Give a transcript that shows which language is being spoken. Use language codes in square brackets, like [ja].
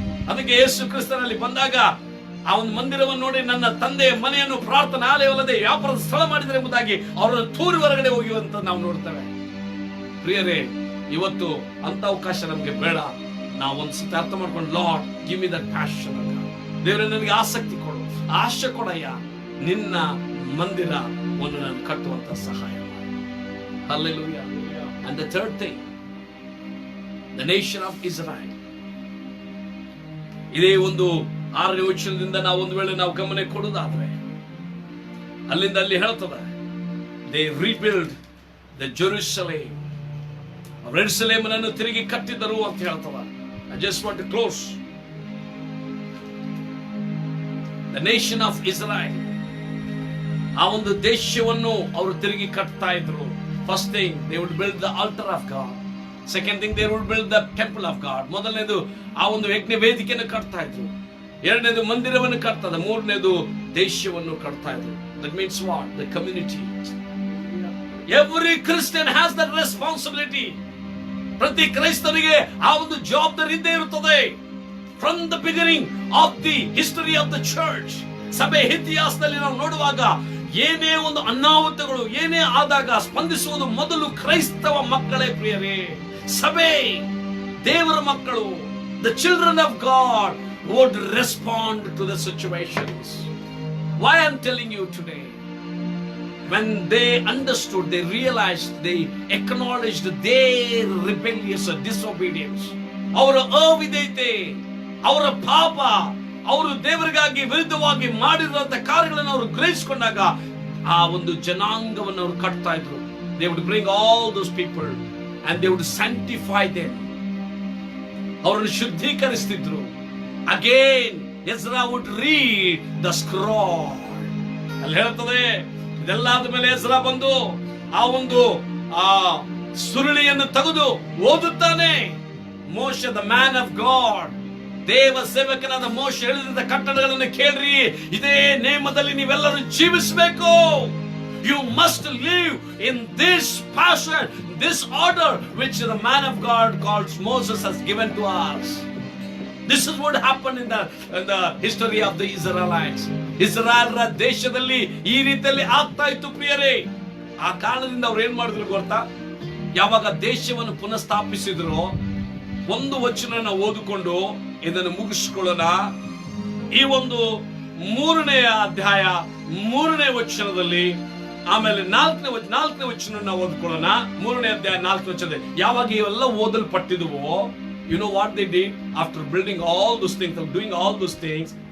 [kn] ಅದಕ್ಕೆ ಯೇಸು ಕ್ರಿಸ್ತನಲ್ಲಿ ಬಂದಾಗ ಆ ಒಂದು ಮಂದಿರವನ್ನು ನೋಡಿ, ನನ್ನ ತಂದೆಯ ಮನೆಯನ್ನು ಪ್ರಾರ್ಥನಾಲಯವಲ್ಲದೆ ವ್ಯಾಪಾರದ ಸ್ಥಳ ಮಾಡಿದರೆ ಎಂಬುದಾಗಿ ಅವರನ್ನು ತೂರಿ ಹೊರಗಡೆ ಹೋಗುವಂತ ನಾವು ನೋಡ್ತೇವೆ. ಪ್ರಿಯರೇ, ಇವತ್ತು ಅಂತ ಅವಕಾಶ ನಮ್ಗೆ ಬೇಡ. ನಾವು ಒಂದ್ಸತಿ ಅರ್ಥ ಮಾಡ್ಕೊಂಡು, [en] Lord give me that passion. [kn] ದೇವರೇ, ನನಗೆ ಆಸಕ್ತಿ ಕೊಡು, ಆಶೆ ಕೊಡಯ್ಯ, ನಿನ್ನ ಮಂದಿರ ಒಂದು ನಾನು ಕಟ್ಟುವಂತ ಸಹಾಯ ಮಾಡಿ. Hallelujah. [en] And the third thing, the nation of Israel. [kn] ಇದೇ ಒಂದು 6ನೇ ವಚನದಿಂದ ನಾವು ಒಂದು ವೇಳೆ ನಾವು ಗಮನ ಕೊಡುವುದಾದ್ರೆ, ಅಲ್ಲಿಂದ ಅಲ್ಲಿ ಹೇಳ್ತದೆ, [en] they rebuild the Jerusalem. [kn] ಯೆರೂಸಲೇಮನ್ನು ತಿರುಗಿ ಕಟ್ಟಿದರು ಅಂತ ಹೇಳ್ತದ. [en] I just want to close. The nation of Israel, [kn] ಆ ಒಂದು ದೇಶವನ್ನು ಅವರು ತಿರುಗಿ ಕಟ್ತಾ ಇದ್ರು. [en] First thing, they would build the altar of God. Second thing, they would build the temple of God. [kn] ಮೊದಲನೇದು ಆ ಒಂದು ಯಜ್ಞ ವೇದಿಕೆಯನ್ನು ಕಟ್ತಾ ಇದ್ರು. ಎರಡನೇದು ಮಂದಿರವನ್ನು ಕಟ್ತಾ ಇದ್ರು. ಮೂರನೇದು ದೇಶವನ್ನು ಕಟ್ತಾ ಇದ್ರು. [en] That means what? The community. Every Christian has that responsibility. [kn] ಪ್ರತಿ ಕ್ರೈಸ್ತನಿಗೆ ಆ ಒಂದು ಜವಾಬ್ದಾರಿ ಇದ್ದೇ ಇರುತ್ತದೆ. [en] From the beginning of the history of the church, [kn] ಸಭೆ ಇತಿಹಾಸದಲ್ಲಿ ನಾವು ನೋಡುವಾಗ ಏನೇ ಒಂದು ಅನಾಹುತಗಳು ಏನೇ ಆದಾಗ ಸ್ಪಂದಿಸುವುದು ಮೊದಲು ಕ್ರೈಸ್ತವ ಮಕ್ಕಳೇ. ಪ್ರಿಯರೇ, ಸಭೆ, ದೇವರ ಮಕ್ಕಳು, [en] the children of God would respond to the situations. Why I'm telling you today? When they understood, they realized, they acknowledged their rebellious disobedience, [kn] ಅವರ ಅವಿಧೇಯತೆ, ಅವರ ಪಾಪ, ಅವರು ದೇವರಿಗಾಗಿ ವಿರುದ್ಧವಾಗಿ ಮಾಡಿರುವಂತ ಕಾರ್ಯಗಳನ್ನು ಅವರು ಗ್ರಹಿಸಿಕೊಂಡಾಗ ಆ ಒಂದು ಜನಾಂಗವನ್ನು ಅವರು ಕಟ್ತಾ ಇದ್ರು. [en] They would bring all those people and they would sanctify them. [kn] ಅವರನ್ನು ಶುದ್ಧೀಕರಿಸ್ತಿದ್ರು. [en] Again, Ezra would read the scroll. [kn] ಅಲ್ಲಿ ಹೇಳ್ತದೆ, ಇದೆಲ್ಲ ಆದ್ಮೇಲೆ ಎಜ್ರಾ ಬಂದು ಆ ಒಂದು ಸುರುಳಿಯನ್ನು ತೆಗೆದು ಓದುತ್ತಾನೆ. ಮೋಶೆ, [en] the man of God, [kn] ದೇವ ಸೇವಕನಾದ ಮೋಶೆ ಹೇಳಿದ ಕಟ್ಟಡಗಳನ್ನು ಕೇಳ್ರಿ, ಇದೇ ನೇಮದಲ್ಲಿ ನೀವೆಲ್ಲರೂ ಜೀವಿಸಬೇಕು. [en] You must live in this passion. this order which the man of God called Moses has given to us. This is what happened in the history of the Israelites. [kn] ಇಸ್ರಾಯೇಲರ ದೇಶದಲ್ಲಿ ಈ ರೀತಿಯಲ್ಲಿ ಆಗ್ತಾ ಇತ್ತು ಪ್ರಿಯರೇ. ಆ ಕಾರಣದಿಂದ ಅವ್ರು ಏನ್ ಮಾಡಿದ್ರು ಗೊತ್ತಾ? ಯಾವಾಗ ದೇಶವನ್ನು ಪುನಃಸ್ಥಾಪಿಸಿದ್ರು, ಒಂದು ವಚನ ಓದಿಕೊಂಡು ಇದನ್ನು ಮುಗಿಸ್ಕೊಳ್ಳೋಣ. ಈ ಒಂದು 3ನೇ ಅಧ್ಯಾಯ 3ನೇ ವಚನದಲ್ಲಿ, ಆಮೇಲೆ 4ನೇ ವಚನ ನಾವು ಓದ್ಕೊಳ್ಳೋಣ. 3ನೇ ಅಧ್ಯಾಯ 4ನೇ ವಚನದಲ್ಲಿ ಯಾವಾಗ ಇವೆಲ್ಲ ಓದಲ್ಪಟ್ಟಿದುವೋ, [en] you know what they did after building all those things, doing all those things.